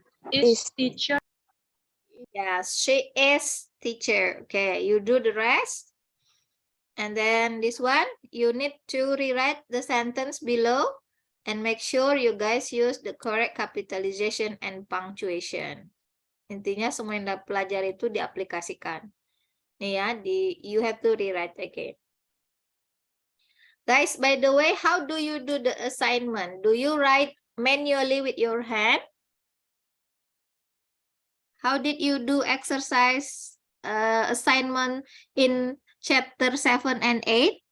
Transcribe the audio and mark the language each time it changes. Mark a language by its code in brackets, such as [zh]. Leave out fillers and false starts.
[en] Is teacher. Yes, she is teacher. Okay, you do the rest. And then this one, you need to rewrite the sentence below and make sure you guys use the correct capitalization and punctuation. [id] Intinya semua yang Anda pelajari itu diaplikasikan. [en] Nih ya, you have to rewrite again. Guys, by the way, how do you do the assignment? Do you write manually with your hand? How did you do exercise assignment in chapter 7 and 8?